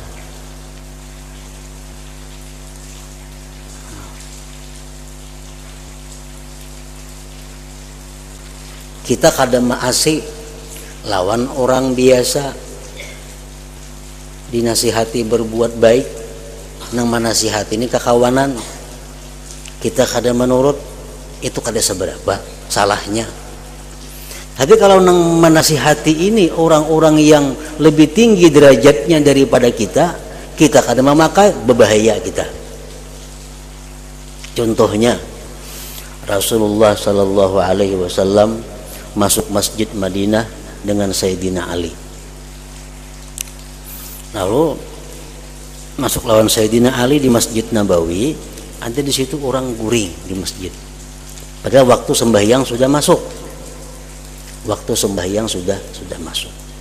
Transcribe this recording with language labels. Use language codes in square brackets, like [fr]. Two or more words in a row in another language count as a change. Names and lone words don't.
[bjn] Kita kadang maasi lawan orang biasa, dinasihati berbuat baik, nang manasihati ini kekawanan, kita kadang menurut, itu kada seberapa salahnya. [id] Tapi kalau nang menasihati ini orang-orang yang lebih tinggi derajatnya daripada kita, kita kadang memakai, berbahaya kita. Contohnya Rasulullah [ar] صلى الله عليه وسلم [id] masuk masjid Madinah dengan Sayyidina Ali. [bjn] Lalu masuk lawan Sayyidina Ali di Masjid Nabawi, ada di situ orang guring di masjid. [id] Padahal waktu sembahyang sudah masuk. Waktu sembahyang sudah masuk.